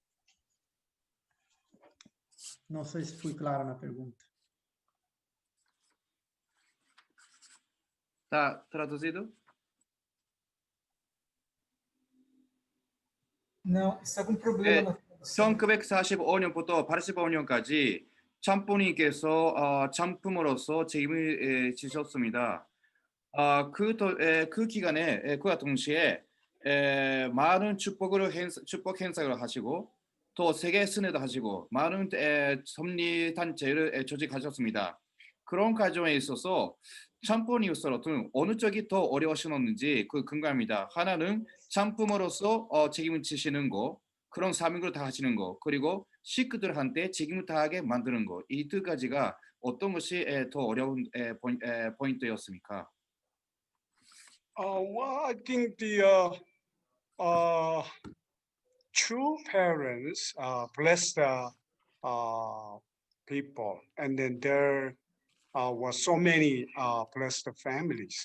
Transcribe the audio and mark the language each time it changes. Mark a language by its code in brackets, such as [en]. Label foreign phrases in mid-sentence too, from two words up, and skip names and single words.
[pt] Não sei se fui claro na pergunta. Tá traduzido? Não, está com problema na tradução. [ko] 1945년부터 85년까지 참부님께서 참품으로서 책임을 지셨습니다. 그 기간에 그와 동시에 많은 축복 행사를 하시고 또 세계 순회도 하시고 많은 섭리 단체를 조직하셨습니다. 그런 과정에 있어서 참부님으로서는 어느 쪽이 더 어려우셨는지 그 근거합니다. 하나는 참품으로서 책임을 지시는 거, 그런 사명을 다 하시는 거, 그리고 식구들한테 책임을 다하게 만드는 거, 이 두 가지가 어떤 것이 더 어려운 포인트였습니까? [en] Well, I think the true parents bless the people, and then there were so many blessed families.